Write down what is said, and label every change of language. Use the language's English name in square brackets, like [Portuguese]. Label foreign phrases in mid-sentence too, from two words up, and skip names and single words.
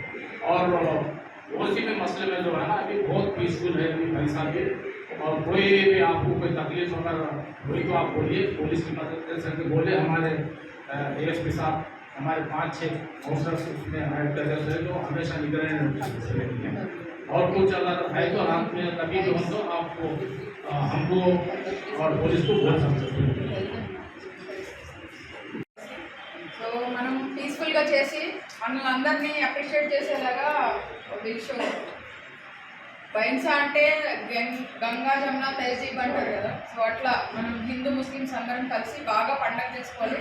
[Urdu] اور اسی میں مسئلے میں جو ہے نا ابھی بہت پیسفل ہے ابھی بھائی صاحب بھی، اور کوئی بھی آپ کو کوئی تکلیف اگر ہوئی تو آپ بولیے، پولیس کی مدد کر سکتے بولے، ہمارے ایس پی صاحب ہمارے 5-6 آفیسرس اس میں ایڈ کر دیتے ہیں جو ہمیشہ نگرانی ہیں، اور کچھ اگر ہے تو رات میں کبھی بھی ہم تو آپ کو ہم کو اور پولیس کو بول سکتے ہیں۔ [Telugu] సో మనం పీస్ఫుల్గా చేసి మనల్ని అందరినీ అప్రిషియేట్ చేసేలాగా బిల్ షో బైన్సా అంటే [Urdu] گنگا جمنا تہذیب [Telugu] అంటారు కదా, సో అట్లా మనం హిందూ ముస్లిమ్స్ అందరం కలిసి బాగా పండగ చేసుకోవాలి।